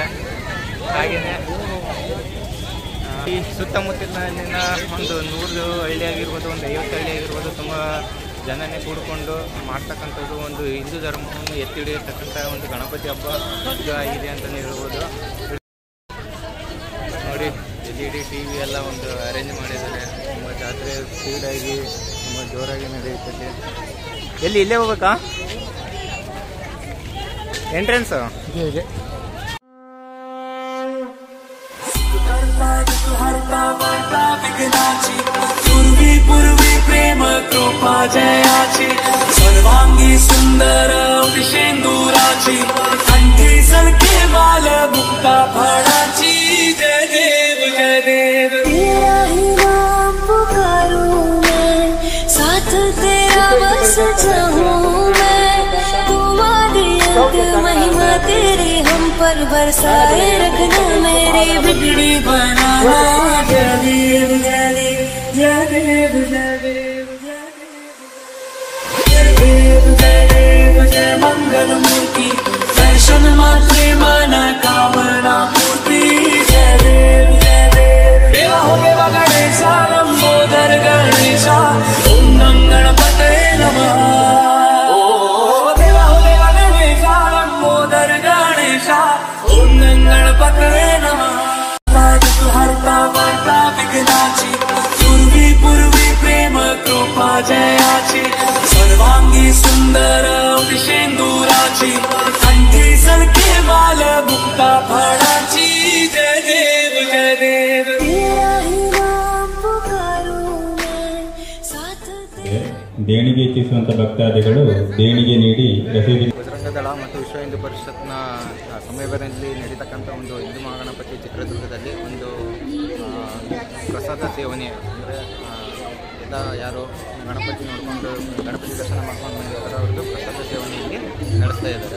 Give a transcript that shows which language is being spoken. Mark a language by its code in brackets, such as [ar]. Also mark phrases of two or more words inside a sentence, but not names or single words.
[kn] ಹಾಗೆಯೇ ಈ ಸುತ್ತಮುತ್ತಲಿನ ಒಂದು 100 ಹಳ್ಳಿ ಆಗಿರ್ಬೋದು, ಒಂದು 50 ಹಳ್ಳಿ ಆಗಿರ್ಬೋದು, ತುಂಬ ಜನನೇ ಕೂಡಿಕೊಂಡು ಮಾಡ್ತಕ್ಕಂಥದ್ದು ಒಂದು ಹಿಂದೂ ಧರ್ಮವನ್ನು ಎತ್ತಿ ಹಿಡಿಯತಕ್ಕಂಥ ಒಂದು ಗಣಪತಿ ಹಬ್ಬ ಇದು ಆಗಿದೆ ಅಂತಲೇ ಹೇಳ್ಬೋದು. ನೋಡಿ, LED TV ಎಲ್ಲ ಒಂದು ಅರೇಂಜ್ ಮಾಡಿದ್ದಾರೆ. ತುಂಬ ಜಾತ್ರೆ ಸ್ಪೀಡಾಗಿ ತುಂಬ ಜೋರಾಗಿ ನಡೆಯುತ್ತದೆ. ಎಲ್ಲಿ ಇಲ್ಲೇ ಹೋಗ್ಬೇಕಾ? ಎಂಟ್ರೆನ್ಸು ಇದೆ. [mr] पूर्वी प्रेम कृपा जयाची सर्वांगी सुंदर विशेंदुराची कंठी सलके माल मुक्ता फळाची जय देव जय देव. [hi] तेरा ही नाम पुकारूं मैं, साथ तेरा बस चाहूं मैं. तुम्हारी महिमा तेरी हम पर बरसाए रखना, मेरी बिगड़ी बनाना. [mr] जय देव जय देव जय देव जय देव जय देव जय देव जय मंगल मूर्ति. दर्शन मात्रे मन कामना पूर्ति. जय देव जय देव. [hi] देवा हो देवा गणेशा लंबोदर गणेशा. [sa] ओम गणपतये नमः. [hi] देवा हो देवा गणेशा लंबोदर गणेशा. [sa] ओम गणपतये नमः. [mr] हरता वार्ता विघ्नाची पूर्वी प्रेम कृपा जयाची सर्वांगी सुंदर विशेंदुराची कंठी सलके माल मुक्ता फळाची. जय देव जय देव. [kn] ದೇಣಿಗೆ ಇಚ್ಛಿಸುವಂತ ಭಕ್ತಾದಿಗಳು ದೇಣಿಗೆ ನೀಡಿ ರಸೀದಿ. ಬಜರಂಗ ದಳ ಮತ್ತು ವಿಶ್ವ ಹಿಂದೂ ಪರಿಷತ್ನ ಸಮಯದಲ್ಲಿ ನಡೀತಕ್ಕಂಥ ಒಂದು ಹಿಂದೂ ಮಹಾಗಣಪತಿ ಚಿತ್ರದುರ್ಗದಲ್ಲಿ ಒಂದು ಪ್ರಸಾದ ಸೇವನೆ, ಅಂದರೆ ಎಲ್ಲ ಯಾರು ಗಣಪತಿ ನೋಡಿಕೊಂಡು ಗಣಪತಿ ದರ್ಶನ ಮಾಡ್ಕೊಂಡು ಬಂದಿರ್ತಾರೆ ಅವ್ರದ್ದು ಪ್ರಸಾದ ಸೇವನೆ ಇಲ್ಲಿ ನಡೆಸ್ತಾ ಇದ್ದಾರೆ.